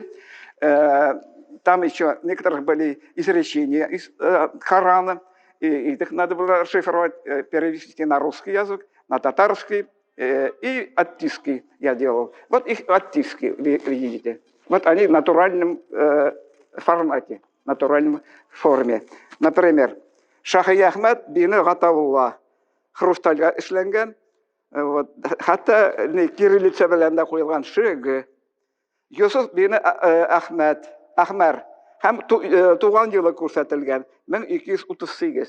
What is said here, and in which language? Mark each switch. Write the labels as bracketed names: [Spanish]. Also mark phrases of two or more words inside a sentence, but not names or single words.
[Russian] Там еще некоторых были изречения из Корана. И их надо было расшифровать, перевести на русский язык, на татарский и оттиски я делал. Вот их оттиски, вы видите. Вот они в натуральном формате, натуральной форме. Например, Шахи Ахмед бини Гатаулла. [Tatar] Хрустальга эшләнгән. Вот. Хатта кириллица белән дә куелган шиге. Юсуф бини Ахмар. Һәм туган елы күрсәтелгән 1238.